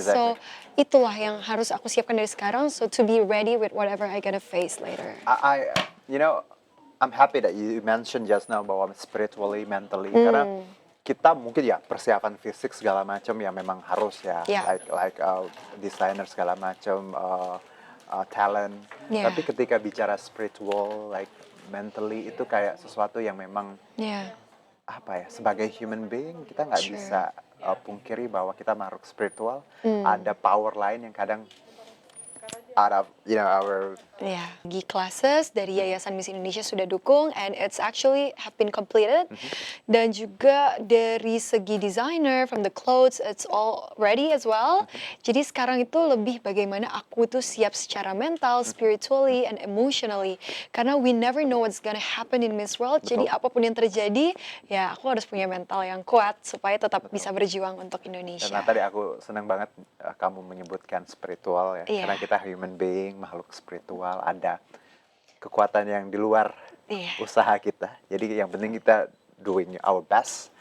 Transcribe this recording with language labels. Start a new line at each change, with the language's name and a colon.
Indonesian: So itulah yang harus aku siapkan dari sekarang.
English: So to be ready with whatever I gonna face later. You know, I'm happy that you mentioned just now
Indonesian: bahwa spiritually, mentally, karena kita mungkin ya persiapan fisik segala macam ya memang harus ya, Yeah.
English: like designer segala macam, talent. Yeah.
Indonesian: Tapi ketika bicara spiritual, like mentally itu kayak sesuatu yang memang Yeah. apa ya, sebagai human being kita nggak
English: Sure.
Indonesian: bisa pungkiri bahwa kita makhluk spiritual, ada power lain yang kadang
English: out of our Ya, Gi classes
Indonesian: dari Yayasan Miss Indonesia sudah dukung
English: and it's actually have been completed.
Indonesian: Dan juga dari segi designer
English: from the clothes it's all ready as well.
Indonesian: Jadi sekarang itu lebih bagaimana aku tuh siap secara mental,
English: spiritually and emotionally. Karena we never know what's gonna happen in Miss World.
Indonesian: Jadi apapun yang terjadi, ya aku harus punya mental yang kuat supaya tetap bisa berjuang untuk Indonesia. Karena tadi aku senang banget kamu menyebutkan spiritual ya, Iya. karena kita human being, makhluk spiritual, ada kekuatan yang di luar Iya. usaha kita. Jadi yang penting kita
English: doing our best